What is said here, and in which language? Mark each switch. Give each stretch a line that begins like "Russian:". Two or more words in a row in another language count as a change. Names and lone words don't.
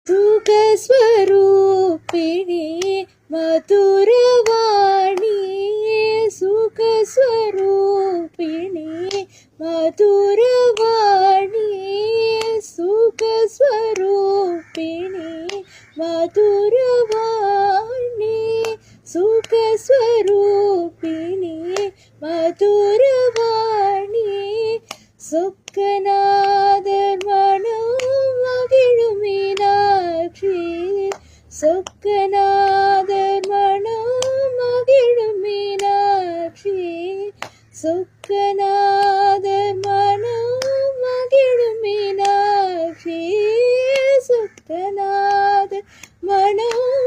Sanskrit: सुखस्वरूपिणी मधुरवाणी सुखस्वरूपिणी मधुरवाणी सुखस्वरूपिणी मधुरवाणी सुखस्वरूपिणी मधुरवाणी
Tamil: சொக்கநாதர் மனம் மகிழும் மீனாட்சி சொக்கநாதர் மனம் மகிழும் மீனாட்சி சொக்கநாதர் மனம் மகிழும் மீனாட்சி சொக்கநாதர் மனம்